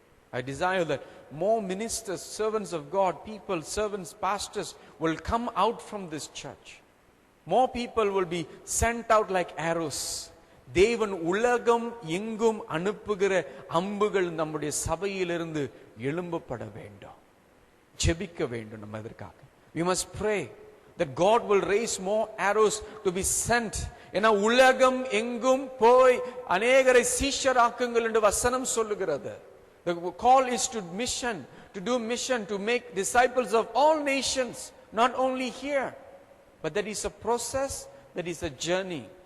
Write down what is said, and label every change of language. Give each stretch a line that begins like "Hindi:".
English: I desire that more ministers, servants of God, people, servants, pastors will come out from this church. More people will be sent out like arrows.
Tamil: தேவன் உலகம் எங்கும் அனுப்புகிற அம்புகள் நம்முடைய சபையிலிருந்து எழும்பப்பட வேண்டும். ஜெபிக்க வேண்டும் நம்ம இதற்காக.
English: We must pray that God will raise more arrows to be sent.
Tamil: ஏன்னா உலகம் எங்கும் போய் அநேகரை சீஷராக்குங்கள் என்று வசனம் சொல்லுகிறது.
English: The call is to mission, to do mission, to make disciples of all nations, not only here, but that is a process, that is a journey.